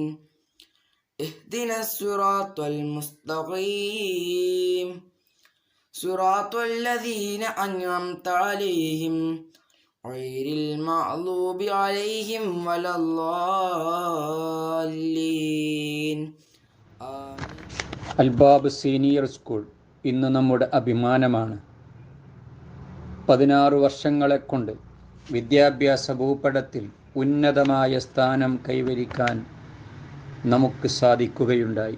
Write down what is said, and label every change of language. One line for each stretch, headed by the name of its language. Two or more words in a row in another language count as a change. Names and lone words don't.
Arabic: اهدنا الصراط المستقيم. صراط الذين أنعمت عليهم غير المغضوب عليهم ولا الضالين.
Malayalam: അൽബാബ് സീനിയർ സ്കൂൾ ഇന്ന് നമ്മുടെ അഭിമാനമാണ്. 16 വർഷങ്ങളെക്കൊണ്ട് വിദ്യാഭ്യാസ ഭൂപടത്തിൽ ഉന്നതമായ സ്ഥാനം കൈവരിക്കാൻ നമുക്ക് സാധിക്കുകയുണ്ടായി.